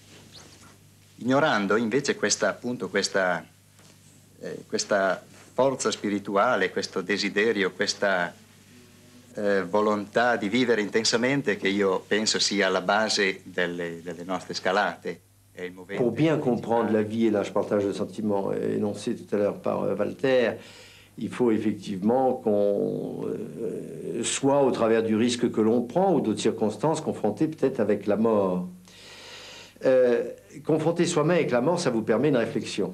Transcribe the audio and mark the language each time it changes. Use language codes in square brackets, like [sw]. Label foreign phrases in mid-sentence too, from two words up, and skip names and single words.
[it] Ignorando invece questa forza spirituale, questo desiderio, questa volontà di vivere intensamente che io penso sia alla base delle nostre scalate. [fr] Pour bien comprendre la vie, et là je partage le sentiment énoncé tout à l'heure par Walter, il faut effectivement qu'on soit, au travers du risque que l'on prend ou d'autres circonstances, confronté peut-être avec la mort. Confronter soi-même avec la mort, ça vous permet une réflexion.